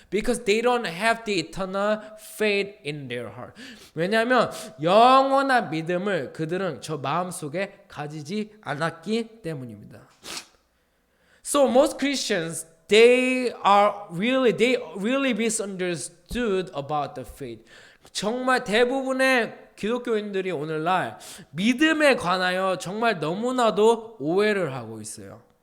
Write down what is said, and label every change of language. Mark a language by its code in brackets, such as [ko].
[en] Because they don't have the eternal faith in their heart. [ko] 왜냐하면 영원한 믿음을 그들은 저 마음속에 가지지 않았기 때문입니다. [en] So most Christians they really misunderstood about the faith. [ko] 정말 대부분의 기독교인들이 오늘날 믿음에 관하여 정말 너무나도 오해를 하고 있어요.